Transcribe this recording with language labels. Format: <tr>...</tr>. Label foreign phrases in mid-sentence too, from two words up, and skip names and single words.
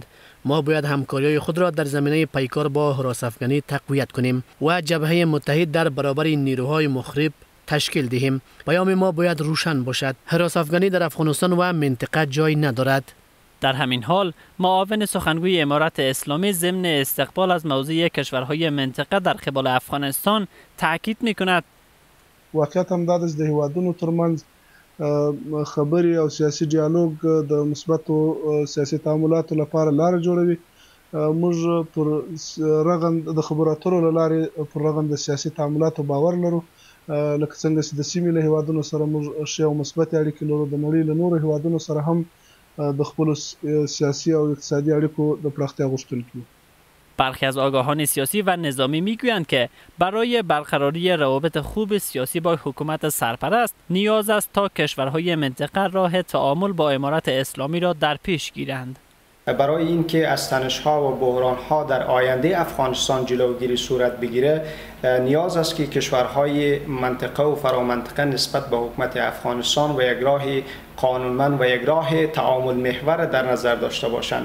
<fa>ما باید همکاری‌های خود را در زمینه پیکار با هراس افغانی تقویت کنیم و جبهه متحد در برابر نیروهای مخرب تشکیل دهیم. پیام ما باید روشن باشد: هراس افغانی در افغانستان و منطقه جای ندارد. در همین حال معاون سخنگوی امارت اسلامی ضمن استقبال از موضوع کشورهای منطقه در قبال افغانستان تاکید می‌کند</fa> <ps>واقعیت هم دا د هیوادونو ترمنځ خبرې او سیاسي ډیالوګ د مثبتو سیاسي تعاملاتو لپاره لار جوړوي. موږ پر رغند د خبرو اترو له لارې پر رغند د سیاسي تعاملاتو باور لرو، لکه څنګه چې د سیمې له هیوادونو سره موږ ښې او مثبتې اړیکې لرو. د نړۍ له نورو هیوادونو سره هم د خپلو سیاسي او اقتصادي اړیکو د پراختیا غوښتونکي.</ps> <fa>برخی از آگاهان سیاسی و نظامی میگویند که برای برقراری روابط خوب سیاسی با حکومت سرپرست نیاز است تا کشورهای منطقه راه تعامل با امارت اسلامی را در پیش گیرند. برای اینکه از تنش‌ها و بحران‌ها در آینده افغانستان جلوگیری صورت بگیره، نیاز است که کشورهای منطقه و فرامنطقه نسبت به حکومت افغانستان و یک راه قانونمند و یک راه تعامل محور در نظر داشته باشند.</fa>